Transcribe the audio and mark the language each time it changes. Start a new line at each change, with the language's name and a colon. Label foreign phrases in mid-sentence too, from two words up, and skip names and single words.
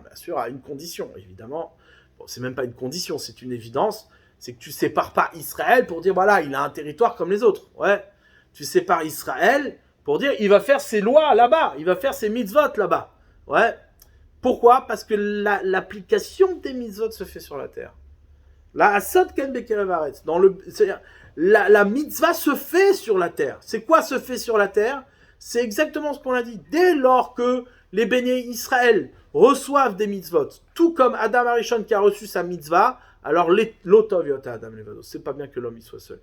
French: Bien sûr, à une condition, évidemment. Bon, c'est même pas une condition, c'est une évidence. C'est que tu sépares pas Israël pour dire, voilà, il a un territoire comme les autres. Ouais. Tu sépares Israël pour dire, il va faire ses lois là-bas, il va faire ses mitzvot là-bas. Ouais. Pourquoi? Parce que l'application des mitzvot se fait sur la terre.
Hebrew: לעשות כן בקרב הארץ,
French: c'est-à-dire, la mitzvah se fait sur la terre. C'est quoi se fait sur la terre? C'est exactement ce qu'on a dit. Dès lors que les bénis Israël reçoivent des mitzvot, tout comme Adam Arishon qui a reçu sa mitzvah, alors
Hebrew: לא טוב היות האדם לבדו.
French: C'est pas bien que l'homme y soit seul.